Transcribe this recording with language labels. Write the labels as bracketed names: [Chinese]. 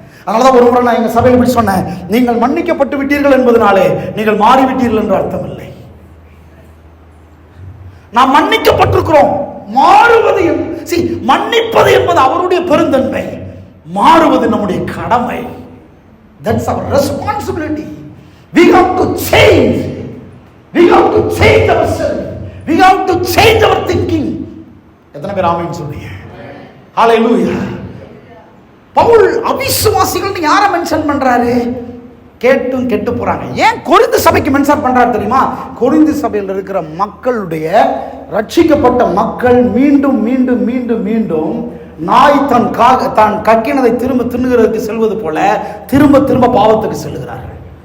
[Tamil] அதனாலதான் ஒரு முறை நான் எங்க சபையில் இப்படி சொன்னேன், நீங்கள் மன்னிக்கப்பட்டு விட்டீர்கள் என்பதனாலே நீங்கள் மாறிவிட்டீர்கள் என்று அர்த்தம் இல்லை. நாம் மன்னிக்கப்பட்டிருக்கிறோம், மாறுவது மன்னிப்பது என்பது அவருடைய பெருந்தன்மை, மாறுவது நம்முடைய கடமை. [English] That's our responsibility. We have to change. We have to change ourselves. We have to change our thinking. [Tamil] எத்தனை பேர் ஆமென் சொல்றீங்க? ஹalleluya. பவுல் அவிசுவாசிகள் யாரை மென்ஷன் பண்றாரு? கேட்டும் கெட்டு போறாங்க. ஏன் கொரிந்து சபைக்கு மென்ஷன் பண்றாரு தெரியுமா? கொரிந்து சபையில் இருக்கிற மக்களுடைய ரட்சிக்கப்பட்ட மக்கள் மீண்டும் மீண்டும் மீண்டும் மீண்டும் நாய் தான் கக்கினதை திரும்ப தின்னுகிறதுக்கு செல்வது போல திரும்ப திரும்ப பாவத்துக்கு செல்லுகிறார்கள்.